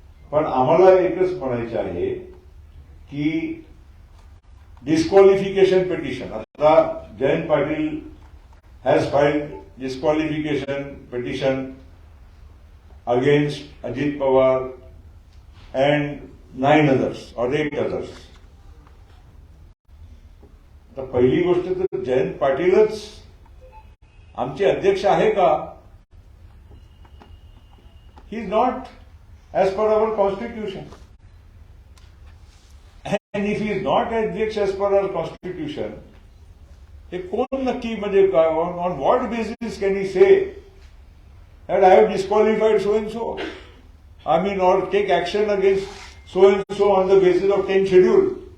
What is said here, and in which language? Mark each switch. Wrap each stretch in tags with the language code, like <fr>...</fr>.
<mr>पण आम्हाला एकच म्हणायचं आहे की डिस्क्वालिफिकेशन पिटिशन, आता Jayant Patil</mr> <en>has filed disqualification petition against Ajit Pawar and 9 others or 8 others.</en> <mr>आता पहिली गोष्ट तर जयंत पाटीलच आमचे अध्यक्ष आहे का?</mr> <en>He is not as per our constitution. And if he is not अध्यक्ष as per our constitution,</en> <mr>हे कोण नक्की, म्हणजे</mr> <en>On what basis can he say that I have disqualified so and so, I mean, or take action against so and so on the basis of 10 schedule.</en>